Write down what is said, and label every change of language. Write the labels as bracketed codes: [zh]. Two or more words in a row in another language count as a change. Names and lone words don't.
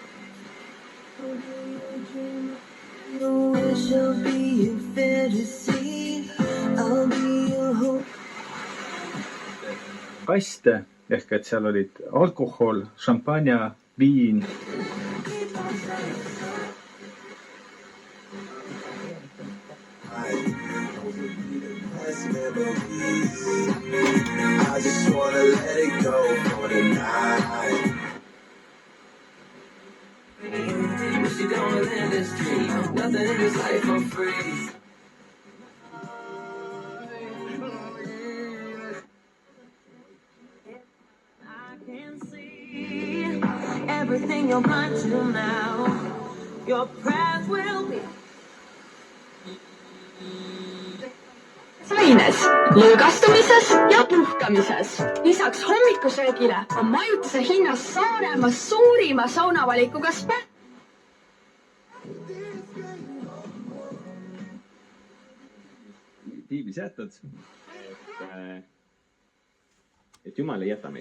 [en] She'll be a fantasy. I'll be your hope. [et] Kaste ehk et seal olid alkohol, šampanja, viin. [en] I just wanna let it go for the night. Wish you don't live this dream. Nothing in this life for free. I can see everything you're blind to now. Your path will be. [et] Saines, lõõgastumises ja puhkamises. Lisaks hommikusöögile on majutuse hinnas Saaremaa suurima saunavalikuga spa. Piiblis jätad, et Jumal ei jäta meid.